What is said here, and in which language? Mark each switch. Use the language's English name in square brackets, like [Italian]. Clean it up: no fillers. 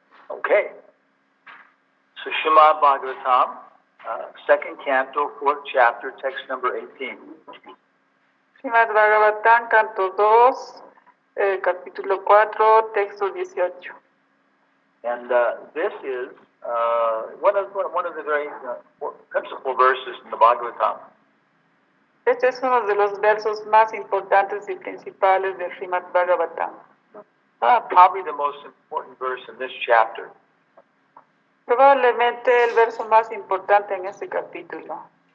[English] Okay. So Srimad Bhagavatam, second canto, fourth chapter, text number 18. [Spanish] Srimad Bhagavatam, canto 2, capítulo 4, texto 18. [English] And this is one of the very principal verses in the Bhagavatam. [Spanish] Este es uno de los versos más importantes y principales del Srimad Bhagavatam. [English] Probably the most important verse in this chapter. [Spanish] Probablemente el verso más importante en este capítulo.